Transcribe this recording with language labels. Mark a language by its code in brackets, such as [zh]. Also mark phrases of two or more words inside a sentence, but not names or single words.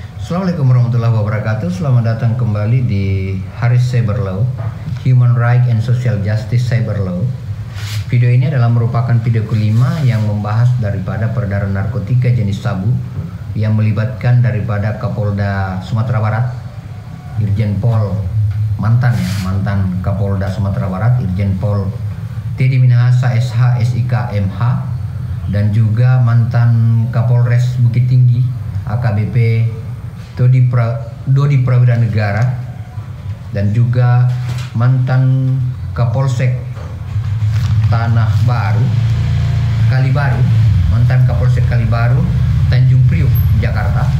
[ar] Assalamualaikum warahmatullahi wabarakatuh. [id] Selamat datang kembali di Haris Cyber Law, Human Rights and Social Justice Cyber Law. Video ini adalah merupakan video kelima yang membahas daripada peredaran narkotika jenis sabu yang melibatkan daripada Kapolda Sumatera Barat, Irjen Pol mantan Kapolda Sumatera Barat, Irjen Pol Teddy Minahasa SH SIK MH, dan juga mantan Kapolres Bukit Tinggi AKBP Dodi Prawira Negara, dan juga mantan Kapolsek Tanah Baru Kalibaru, mantan Kapolsek Kalibaru Tanjung Priok Jakarta.